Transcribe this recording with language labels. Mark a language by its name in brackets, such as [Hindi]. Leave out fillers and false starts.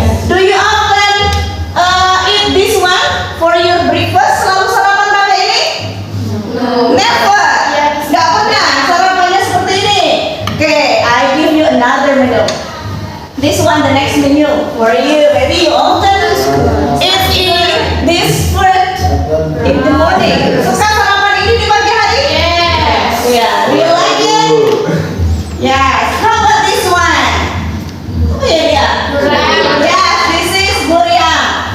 [English] Do you often eat this one for your breakfast? [Indonesian] Selalu sarapan pakai ini? Never. Gak pernah sarapannya seperti ini. [English] Okay, I give you another menu. This one, the next menu for you. Maybe you often eat this fruit in the morning. [Indonesian] Suka sarapan ini di pagi hari? Yeah. [English] Do you like it? Yes. How about this one? Oh yeah, yeah. Yes, this is buriang.